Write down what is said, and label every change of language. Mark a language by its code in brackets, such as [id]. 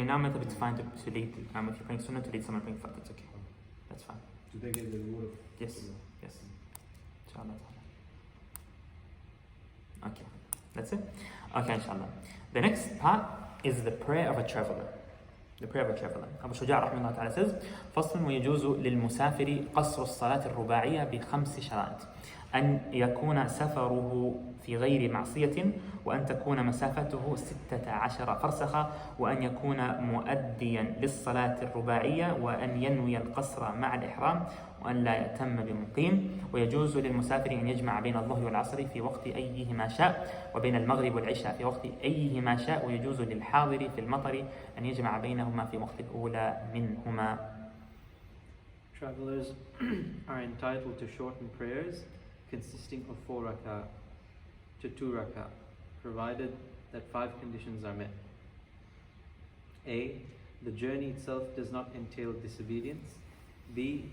[en] In our method, it's fine to lead. If you're praying Sunnah, to lead someone praying Fard, that's okay. That's fine. Do they get the reward of Yes, Sunnah? yes. Inshallah. Okay, that's it? Okay, inshallah. The next part is the prayer of a traveler. The prayer of a traveler. [ar] Abu Shujā [en] rahimahullah ta'ala says, [ar] فصل ويجوز للمسافر قصر الصلاة الرباعية ب5 شرائط. أن يكون سفره في غير معصية، وأن تكون مسافته 16 فرسخا، وأن يكون مؤديا للصلاة الرباعية، وأن ينوي القصر مع الإحرام، وأن لا يأتم بمقيم. ويجوز للمسافر أن يجمع بين الظهر والعصر في وقت أيهما شاء، وبين المغرب والعشاء في وقت أيهما شاء. ويجوز للحاضر في المطر أن يجمع بينهما في وقت الأولى منهما. [en] Travelers are entitled to shorten prayers consisting of 4 rak'ah to 2 rak'ah, provided that 5 conditions are met. A. The journey itself does not entail disobedience. B.